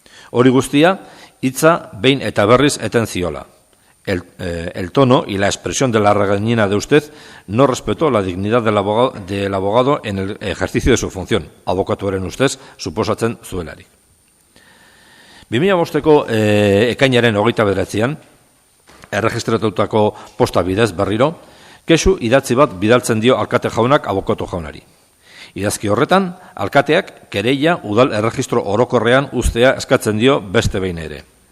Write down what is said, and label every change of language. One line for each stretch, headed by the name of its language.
Basque: Hori guztia, hitza behin eta berriz eten ziola.
Spanish: El tono y la expresión de la regañina de usted no respetó la dignidad del abogado en el ejercicio de su función.
Basque: Abokatuaren ustez, suposatzen zuelarik. 2005ko ekainaren 29an, erregistratutako posta bidez berriro, kexu idatzi bat bidaltzen dio alkate jaunak abokatu jaunari. Idazki horretan, alkateak kereia udal erregistro orokorrean uztea eskatzen dio beste behin ere.